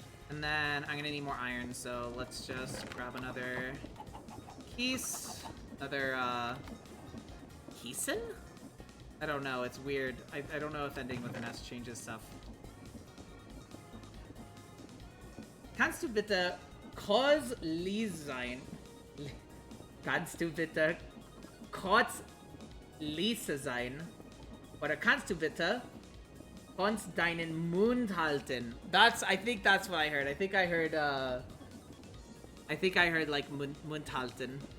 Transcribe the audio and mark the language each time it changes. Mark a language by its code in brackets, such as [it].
[en] And then I'm gonna need more iron, so let's just grab another keys. Another, Kiesen? I don't know, it's weird. I don't know if ending with an S changes stuff. [de] Kannst du bitte kurz sein? Kannst du bitte kurz leise sein? Oder kannst du bitte uns deinen Mund halten? [en] I think that's what I heard. I think I heard like [de] Mund halten.